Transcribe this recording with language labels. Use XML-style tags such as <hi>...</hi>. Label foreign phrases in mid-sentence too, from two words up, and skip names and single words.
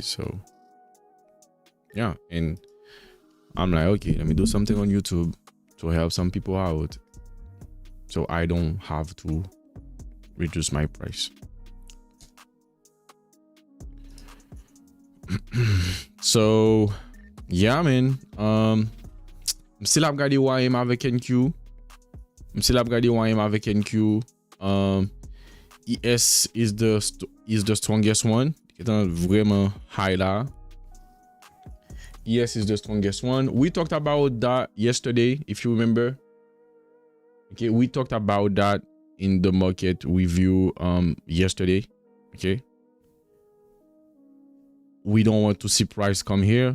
<en>So yeah, and I'm like, okay, let me do something on YouTube to help some people out, so I don't have to reduce my price. So yeah, man, still</en> <ht>ap gade YM avec NQ.</ht> <en>Still</en> <ht>ap gade YM avec NQ.</ht> <en>ES is the strongest one.</en> <ht>Etan vraiment high là.</ht> <en>ES is the strongest one. We talked about that yesterday, if you remember. Okay, we talked about that in the market review yesterday. Okay. We don't want to see price come here.</en>